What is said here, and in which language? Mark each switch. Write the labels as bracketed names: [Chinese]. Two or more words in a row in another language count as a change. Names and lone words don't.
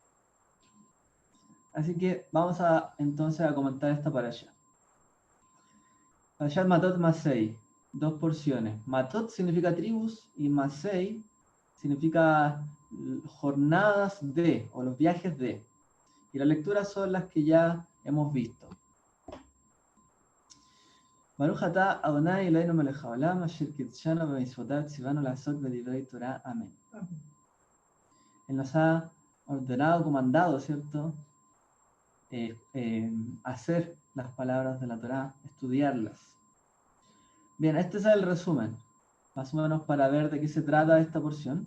[Spanish] Así que vamos entonces a comentar esta parashat. Parashat Matot Masei, dos porciones. Matot significa tribus y Masei significa jornadas de, o los viajes de. Y las lecturas son las que ya hemos visto. [Hebrew] ברוך אתה אדוני אלוהינו מלך העולם אשר קדשנו במצוותיו וציוונו לעסוק בדברי תורה. [Spanish] Amén. Él nos ha ordenado, comandado, ¿cierto? Hacer las palabras de la Torah, estudiarlas. Bien, este es el resumen, más o menos para ver de qué se trata esta porción.